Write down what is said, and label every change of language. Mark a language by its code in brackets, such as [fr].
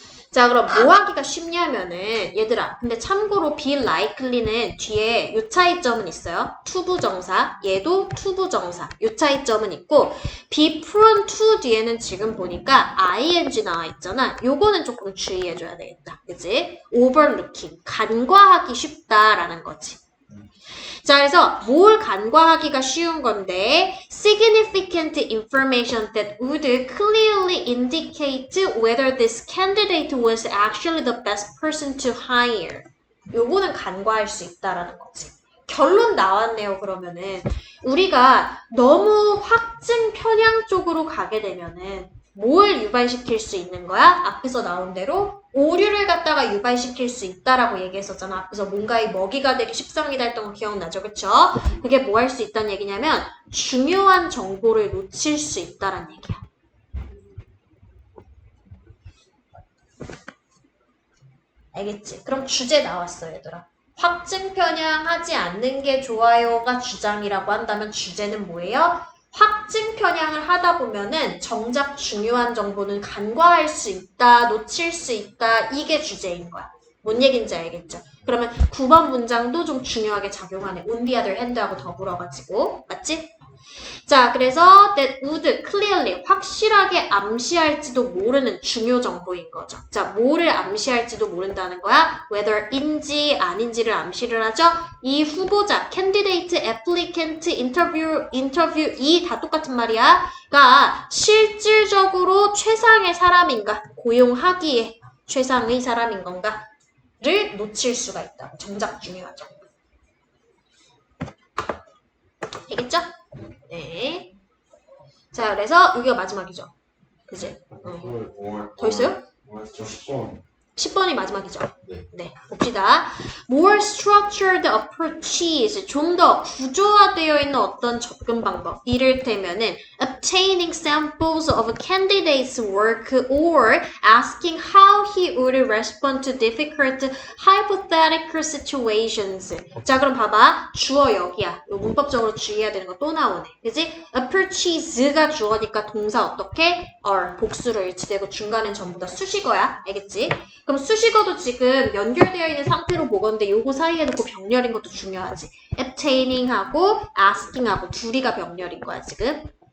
[ko] 자, 그럼 뭐 하기가 쉽냐면은 얘들아, 근데 참고로 be likely는 뒤에 요 차이점은 있어요. 투부정사, 얘도 투부정사. 요 차이점은 있고 be prone to 뒤에는 지금 보니까 ing 나와 있잖아. 요거는 조금 주의해줘야 되겠다. 그치? overlooking, 간과하기 쉽다라는 거지. 자, 그래서 뭘 간과하기가 쉬운 건데 [en] significant information that would clearly indicate whether this candidate was actually the best person to hire. [ko] 요거는 간과할 수 있다라는 거지. 결론 나왔네요. 그러면은 우리가 너무 확증 편향 쪽으로 가게 되면은 뭘 유발시킬 수 있는 거야? 앞에서 나온 대로 오류를 갖다가 유발시킬 수 있다라고 얘기했었잖아. 앞에서 뭔가의 먹이가 되기 십상이다 했던 거 기억나죠? 그쵸? 그게 뭐 할 수 있다는 얘기냐면 중요한 정보를 놓칠 수 있다라는 얘기야. 알겠지? 그럼 주제 나왔어, 얘들아. 확증 편향하지 않는 게 좋아요가 주장이라고 한다면 주제는 뭐예요? 확증 편향을 하다 보면은 정작 중요한 정보는 간과할 수 있다, 놓칠 수 있다, 이게 주제인 거야. 뭔 얘기인지 알겠죠? 그러면 9번 문장도 좀 중요하게 작용하네. [en] On the other hand하고 [ko] 더불어가지고. 맞지? 자, 그래서 [en] that would clearly, [ko] 확실하게 암시할지도 모르는 중요 정보인 거죠. 자, 뭐를 암시할지도 모른다는 거야? whether인지 아닌지를 암시를 하죠. 이 후보자, candidate, applicant, interview 이 다 똑같은 말이야. 가 실질적으로 최상의 사람인가, 고용하기에 최상의 사람인 건가를 놓칠 수가 있다. 정작 중요하죠. 알겠죠? 네. 자, 그래서 여기가 마지막이죠. 그지? 더 있어요? 10번이 마지막이죠. 네, 봅시다. [en] More structured approaches, [ko] 좀 더 구조화되어 있는 어떤 접근 방법. [en] 이를테면은 obtaining samples of a candidate's work or asking how he would respond to difficult hypothetical situations. [ko] 자, 그럼 봐봐. 주어 여기야. 요 문법적으로 주의해야 되는 거 또 나오네. 그지? approaches가 주어니까 동사 어떻게? are, 복수로 일치되고 중간엔 전부 다 수식어야. 알겠지? 그럼 수식어도 지금 연결되어 있는 상태로 보건데 요거 사이에 놓고 병렬인 것도 중요하지. obtaining하고 asking하고 둘이가 병렬인 거야 지금.